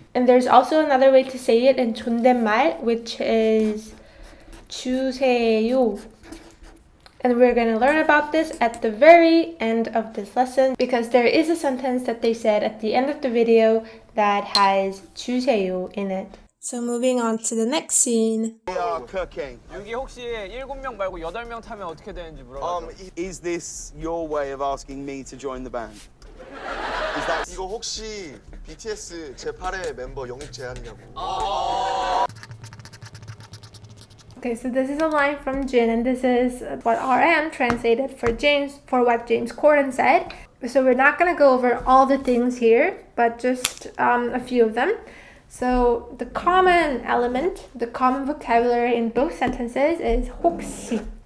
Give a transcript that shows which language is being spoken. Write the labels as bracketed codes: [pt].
[en] And there's also another way to say it in 존댓말, which is 주세요. And we're going to learn about this at the very end of this lesson because there is a sentence that they said at the end of the video that has 주세요 in it. So moving on to the next scene. We are cooking. [ko] 여기 혹시 7명 말고 8명 타면 어떻게 되는지 물어봐요. [en] Is this your way of asking me to join the band? Is that [ko] 이거 혹시 BTS 제8회 멤버 영입 제안이냐고. [en] Okay, so this is a line from Jin, and this is what RM translated for James, for what James Corden said. So we're not going to go over all the things here, but just a few of them. So the common element, the common vocabulary in both sentences is 혹시.